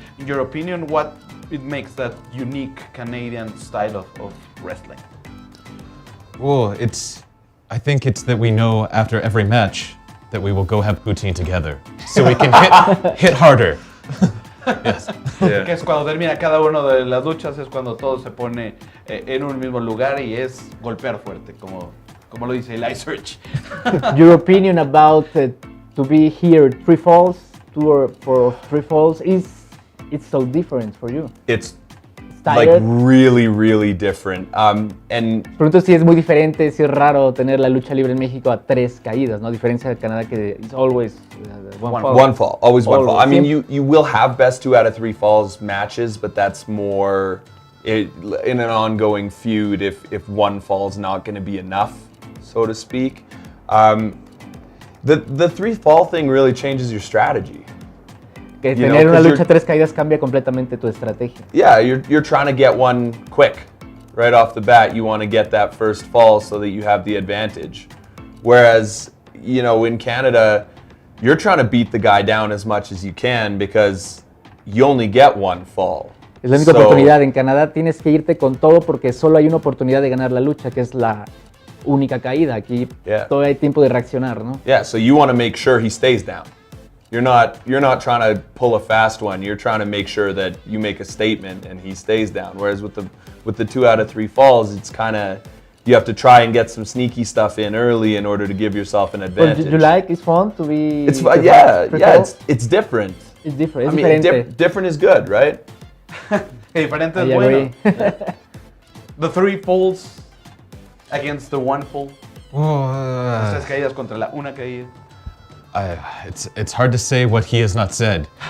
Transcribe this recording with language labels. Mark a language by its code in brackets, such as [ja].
[en] In your opinion, what it makes that unique Canadian style of wrestling? Well, I think it's that we know after every match that we will go have poutine together, so we can hit harder. Yes. Yeah. [es] Que es cuando termina cada una de las luchas, es cuando todo se pone en un mismo lugar y es golpear fuerte, como lo dice Eli Search. [en] Your opinion about to be here at Three Falls, tour for Three Falls, it's so different for you. It's tired? Like really, really different. And [es] Pregunto si es muy diferente, si es raro tener la lucha libre en México a 3 caídas, ¿no? A diferencia de Canadá que [en] it's always one fall. One fall, always one fall. I mean, [es] Siempre. [en] you will have best 2 out of 3 falls matches, but that's more in an ongoing feud if one fall's not going to be enough, so to speak. The 3 fall thing really changes your strategy. [es] Que tener una lucha 3 caídas cambia completamente tu estrategia. [en] Yeah, you're trying to get one quick. Right off the bat, you want to get that first fall so that you have the advantage. Whereas, you know, in Canada, you're trying to beat the guy down as much as you can because you only get one fall. [es] Es la única oportunidad. En Canadá tienes que irte con todo porque solo hay una oportunidad de ganar la lucha, que es la única caída. Aquí todavía hay tiempo de reaccionar, ¿no? [en] Yeah, so you want to make sure he stays down. You're not trying to pull a fast one. You're trying to make sure that you make a statement and he stays down. Whereas with the 2 out of 3 falls, it's kind of, you have to try and get some sneaky stuff in early in order to give yourself an advantage. But you like? It's fun to be. It's fun. Yeah, it's different. It's different. I mean, different is good, right? [es] Diferente es bueno. [en] The 3 falls against the 1 fall. [es] Las 3 caídas contra la una caída. [en] It's hard to say what he has not said.